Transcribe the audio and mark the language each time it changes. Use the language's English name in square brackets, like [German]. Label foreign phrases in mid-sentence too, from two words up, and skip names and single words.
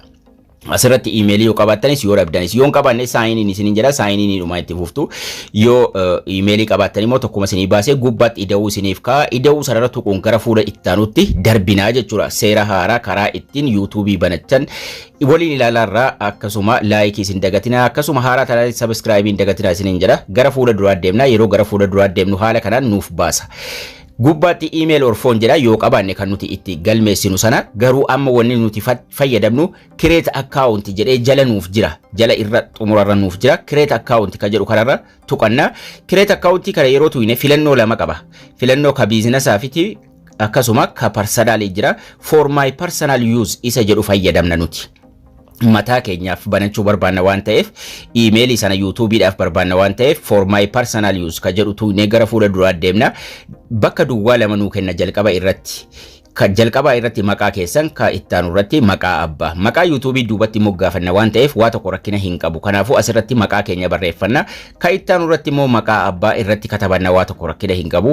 [Oromo] Asirratti iimeelii yoo qabaatanis yoo dhabdanis yoo qabaanne saayiniin isiniin jedha saayiniin dhuma itti fuftu yoo iimeelii qabaatan immoo tokkuma isinii baasee gubbaatti ida'uu isiniif kaa ida'uu sanarra tuquun gara fuula ittaanutti darbinaa jechuudha. Seera haaraa karaa ittiin YouTube banachan waliin ilaalaarraa akkasuma laayikii isin dagatinaa akkasuma haaraa taanaan sabskraayibii dagatinaa isiniin jedha gara fuula duraa deemnaa. Yeroo gara fuula duraa deemnu haala kanaan nuuf baasa. Gubbaatti [English] email or phone [Oromo] jedha yoo qabaanne kan nuti itti galmeessinu sana garuu amma wanni nuti fayyadamnu [English] create account [Oromo] jedhee jala nuuf jira. Jala irra xumurarra nuuf jira. [English] Create account [Oromo] ka jedhu kanarra tuqannaa. [English] Create account [Oromo] kana yeroo tuyne filannoo lama qaba. Filannoo ka biizinasaafi akkasuma ka personal jira. [English] For my personal use [Oromo] isa jedhu fayyadamna nuti. Mataa keenyaaf banachuu barbaanna waan ta'eef iimeelii sana YouTubeidhaaf barbaanna waan ta'eef [English] for my personal use [Oromo] ka jedhu tuunee gara fuula duraa deemna. Bakka duwwaa lama nuu kenna jalqaba irratti. Ka jalqaba irratti maqaa keessan ka ittaanu irratti maqaa abbaa. Maqaa YouTube duubatti moggaafanna waan ta'eef waa tokko rakkina hin qabu. Kanaafuu asirratti maqaa keenya barreeffanna. Ka ittaanu irratti immoo maqaa abbaa irratti katabanna waa tokko rakkina hin qabu.